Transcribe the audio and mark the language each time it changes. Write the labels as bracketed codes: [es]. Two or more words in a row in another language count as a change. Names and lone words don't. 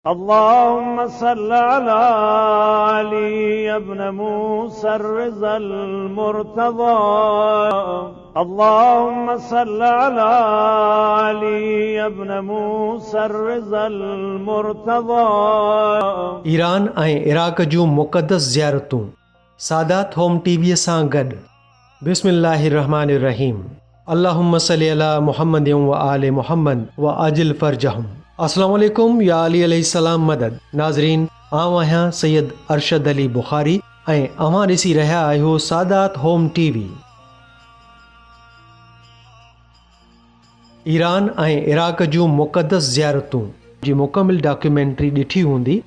[ar] اللهم صل على علي بن موسى الرضا المرتضى. اللهم صل على علي بن موسى الرضا المرتضى. [sd] ईरान ऐं इराक़ जूं मुक़दस ज़ियारतूं सादात होम टीवीअ सां गॾु। [ar] بسم الله الرحمن الرحيم۔ اللهم صل على محمد وآل محمد وعجل فرجهم. السلام عليكم يا علي عليه السلام مدد. [sd] नाज़रीन, आउं आहियां सैयद अरशद अली बुखारी ऐं अव्हां ॾिसी रहिया आहियो सादात होम टीवी। ईरान ऐं इराक़ जूं मुक़दस ज़ियारतूं जी मुकमिल डॉक्यूमेंट्री ॾिठी हूंदी।